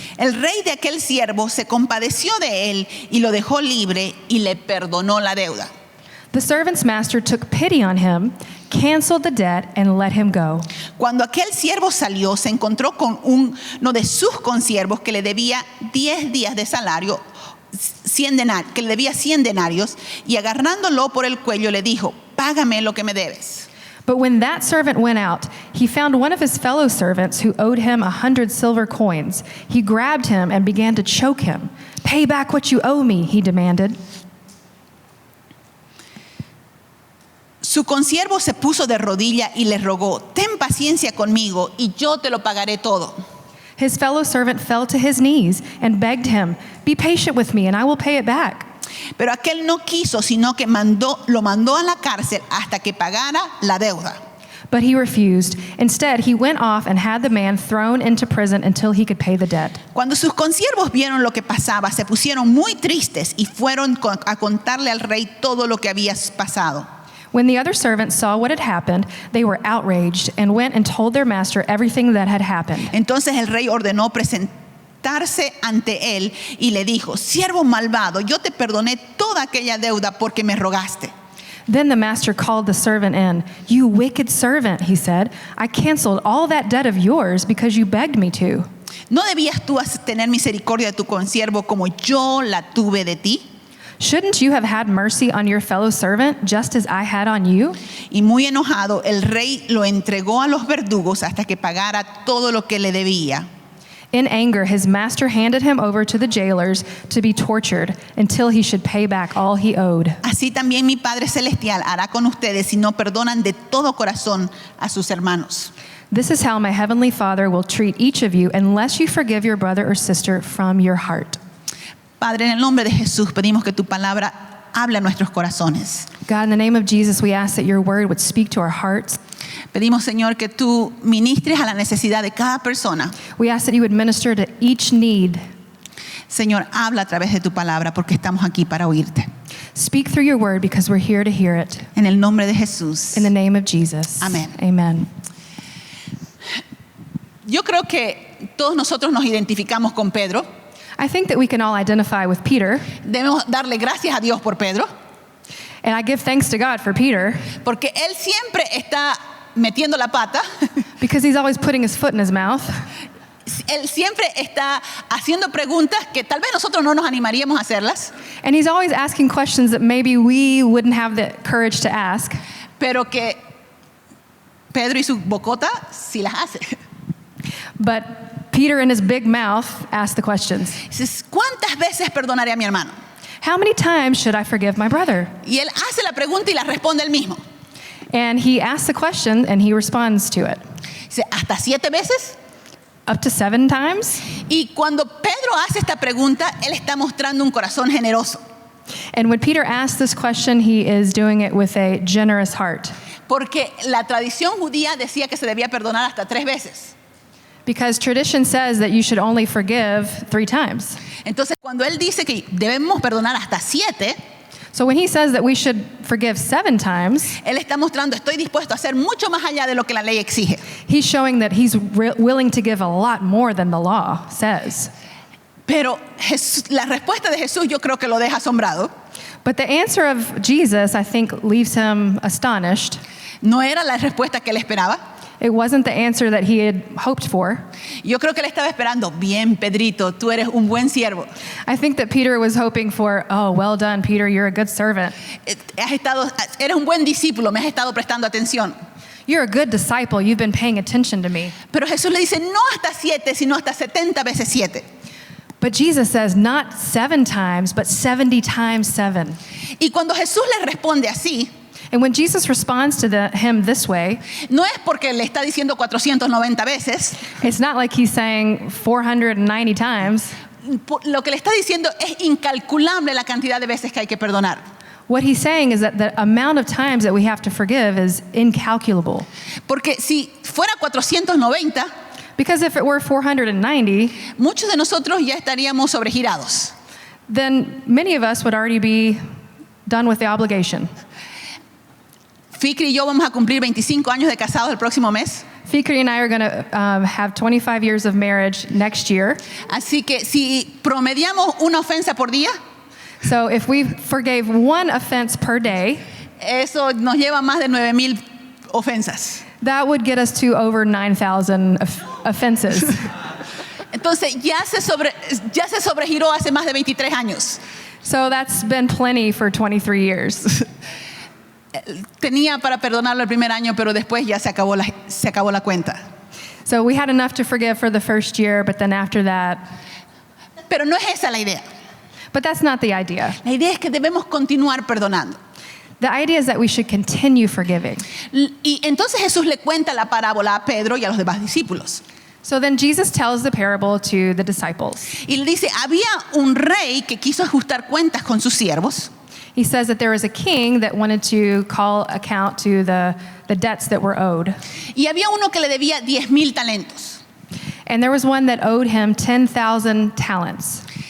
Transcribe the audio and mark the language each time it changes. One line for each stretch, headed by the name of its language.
Spanish: El rey de aquel siervo se compadeció de él y lo dejó libre y le perdonó la deuda.
English: The servant's master took pity on him, canceled the debt, and let him go.
Spanish: Cuando aquel siervo salió, se encontró con uno de sus consiervos que le debía 10 días de salario, 100 denarios, y agarrándolo por el cuello le dijo: págame lo que me debes.
English: But when that servant went out, he found one of his fellow servants who owed him 100 silver coins. He grabbed him and began to choke him. Pay back what you owe me, he demanded.
Spanish: Su consiervo se puso de rodilla y le rogó: ten paciencia conmigo y yo te lo pagaré todo.
English: His fellow servant fell to his knees and begged him, be patient with me and I will pay it back.
Spanish: Pero aquel no quiso, sino que lo mandó a la cárcel hasta que pagara la deuda.
English: But he refused. Instead, he went off and had the man thrown into prison until he could pay the debt.
Spanish: Cuando sus consiervos vieron lo que pasaba, se pusieron muy tristes y fueron a contarle al rey todo lo que había pasado.
English: When the other servants saw what had happened, they were outraged and went and told their master everything that had happened.
Spanish: Entonces el rey ordenó presentarse ante él y le dijo: siervo malvado, yo te perdoné toda aquella deuda porque me rogaste.
English: Then the master called the servant in. You wicked servant, he said. I canceled all that debt of yours because you begged me to.
Spanish: ¿No debías tú tener misericordia de tu consiervo como yo la tuve de ti?
English: Shouldn't you have had mercy on your fellow servant just as I had on you?
Spanish: Y muy enojado, el rey lo entregó a los verdugos hasta que pagara todo lo que le debía.
English: In anger, his master handed him over to the jailers to be tortured until he should pay back all he owed.
Spanish: Así también mi Padre Celestial hará con ustedes si no perdonan de todo corazón a sus hermanos.
English: This is how my heavenly Father will treat each of you unless you forgive your brother or sister from your heart.
Spanish: Padre, en el nombre de Jesús pedimos que tu palabra hable a nuestros corazones.
English: God, in the name of Jesus, we ask that your word would speak to our hearts.
Spanish: Pedimos, Señor, que tú ministres a la necesidad de cada persona.
English: We ask that you would minister to each need.
Spanish: Señor, habla a través de tu palabra porque estamos aquí para oírte.
English: Speak through your word because we're here to hear it.
Spanish: En el nombre de Jesús.
English: In the name of Jesus.
Spanish: Amén.
English: Amen.
Spanish: Yo creo que todos nosotros nos identificamos con Pedro.
English: I think that we can all identify with Peter,
Spanish: Debemos darle gracias a Dios por Pedro,
English: and I give thanks to God for Peter
Spanish: porque él siempre está metiendo la pata.
English: because he's always putting his foot in his mouth.
Spanish: Él siempre está haciendo preguntas que tal vez nosotros no nos animaríamos a hacerlas,
English: And he's always asking questions that maybe we wouldn't have the courage to ask,
Spanish: pero que Pedro y su bocota sí las hace.
English: but Peter in his big mouth asked the questions.
Spanish: Dices, ¿cuántas veces perdonaré a mi hermano?
English: How many times should I forgive my brother?
Spanish: Y él hace la pregunta y la responde él mismo.
English: And he asks the question and he responds to it.
Spanish: Dice, ¿hasta 7 veces?
English: Up to 7 times?
Spanish: Y cuando Pedro hace esta pregunta, él está mostrando un corazón generoso.
English: And when Peter asks this question, he is doing it with a generous heart.
Spanish: Porque la tradición judía decía que se debía perdonar hasta 3 veces.
English: Because tradition says that you should only forgive 3 times.
Spanish: Entonces, cuando él dice que debemos perdonar hasta 7,
English: So when he says that we should forgive 7 times,
Spanish: él está mostrando, estoy dispuesto a hacer mucho más allá de lo que la ley exige.
English: he's showing that he's willing to give a lot more than the law says.
Spanish: Pero la respuesta de Jesús yo creo que lo deja asombrado.
English: But the answer of Jesus, I think, leaves him astonished.
Spanish: No era la respuesta que él esperaba.
English: It wasn't the answer that he had hoped for.
Spanish: Yo creo que él estaba esperando, bien, Pedrito, tú eres un buen siervo.
English: I think that Peter was hoping for, oh, well done, Peter, you're a good servant.
Spanish: Eres un buen discípulo, me has estado prestando atención.
English: You're a good disciple, you've been paying attention to me.
Spanish: Pero Jesús le dice, no hasta 7, sino hasta 70 veces 7.
English: But Jesus says, not 7 times, but 70 times 7.
Spanish: Y cuando Jesús le responde así,
English: And when Jesus responds to him this way,
Spanish: no es porque le está diciendo 490 veces.
English: it's not like he's saying 490 times.
Spanish: Lo que le está diciendo es incalculable la cantidad de veces que hay que perdonar.
English: What he's saying is that the amount of times that we have to forgive is incalculable.
Spanish: Porque si fuera 490,
English: Because if it were 490,
Spanish: muchos de nosotros ya estaríamos sobregirados.
English: then many of us would already be done with the obligation.
Spanish: Fikri y yo vamos a cumplir 25 años de casados el próximo mes.
English: Fikri and I are going to have 25 years of marriage next year.
Spanish: Así que si promediamos una ofensa por día,
English: So if we forgave 1 offense per day,
Spanish: eso nos lleva a más de 9,000 ofensas.
English: that would get us to over 9,000 offenses.
Spanish: Entonces ya se sobregiró hace más de 23 años.
English: So that's been plenty for 23 years.
Spanish: Tenía para perdonarlo el primer año, pero después ya se acabó la cuenta.
English: So we had enough to forgive for the first year, but then after that,
Spanish: Pero no es esa la idea.
English: but that's not the idea.
Spanish: La idea es que debemos continuar perdonando.
English: The idea is that we should continue forgiving.
Spanish: Y entonces Jesús le cuenta la parábola a Pedro y a los demás discípulos.
English: So then Jesus tells the parable to the disciples.
Spanish: Y le dice, había un rey que quiso ajustar cuentas con sus siervos.
English: He says that there was a king that wanted to call account to the debts that were owed.
Spanish: Y había uno que le debía 10,000 talentos.
English: And there was one that owed him 10,000 talents.